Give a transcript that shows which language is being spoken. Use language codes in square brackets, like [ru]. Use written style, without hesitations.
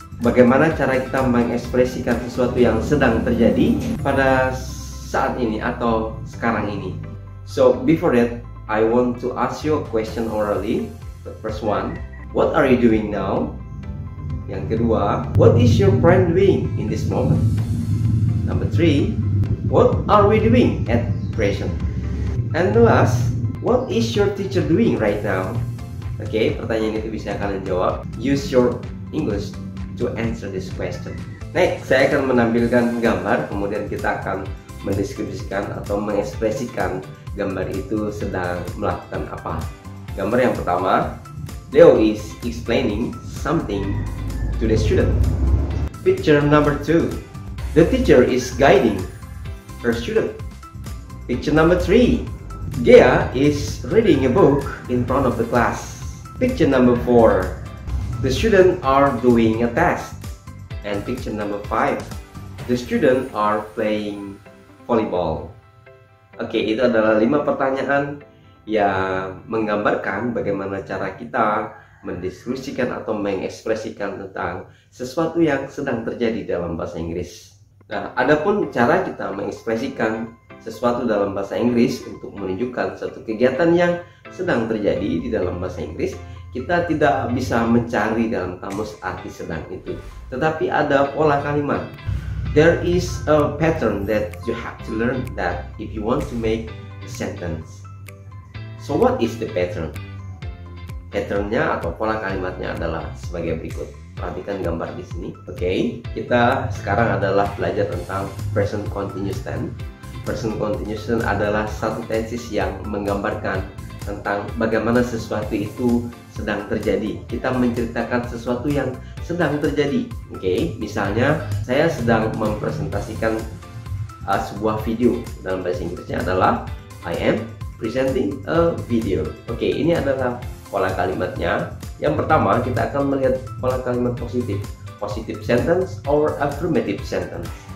[id] Bagaimana cara kita mengekspresikan sesuatu yang sedang terjadi pada saat ini atau sekarang ini. [en] So before that, I want to ask you a question orally. The first one, what are you doing now? [id] Yang kedua, [en] what is your friend doing in this moment? Number 3, what are we doing at present? And the last, what is your teacher doing right now? [id] Oke, pertanyaan itu bisa kalian jawab. [en] Use your English to answer this question. [id] Next, saya akan menampilkan gambar, kemudian kita akan mendeskripsikan atau mengekspresikan gambar itu sedang melakukan apa. Gambar yang pertama, [en] Leo is explaining something to the student. Picture number 2, the teacher is guiding her student. Picture number 3, Gea is reading a book in front of the class. Picture number 4, the students are doing a test. And picture number 5, the students are playing volleyball. [id] Oke, itu adalah 5 pertanyaan yang menggambarkan bagaimana cara kita mendeskripsikan atau mengekspresikan tentang sesuatu yang sedang terjadi dalam bahasa Inggris. Nah, adapun cara kita mengekspresikan sesuatu dalam bahasa Inggris untuk menunjukkan suatu kegiatan yang sedang terjadi di dalam bahasa Inggris, kita tidak bisa mencari dalam kamus arti sedang itu, tetapi ada pola kalimat. [en] There is a pattern that you have to learn that if you want to make a sentence. So what is the pattern? [id] Patternnya atau pola kalimatnya adalah sebagai berikut. Perhatikan gambar di sini. Oke, kita sekarang adalah belajar tentang present continuous tense. Present continuous tense adalah satu tenses yang menggambarkan tentang bagaimana sesuatu itu sedang terjadi. Kita menceritakan sesuatu yang sedang terjadi. Oke, misalnya saya sedang mempresentasikan sebuah video. Dalam bahasa Inggrisnya adalah [en] I am presenting a video. [id] Oke, ini adalah pola kalimatnya. Yang pertama, kita akan melihat pola kalimat positif. [en] Positive sentence or affirmative sentence.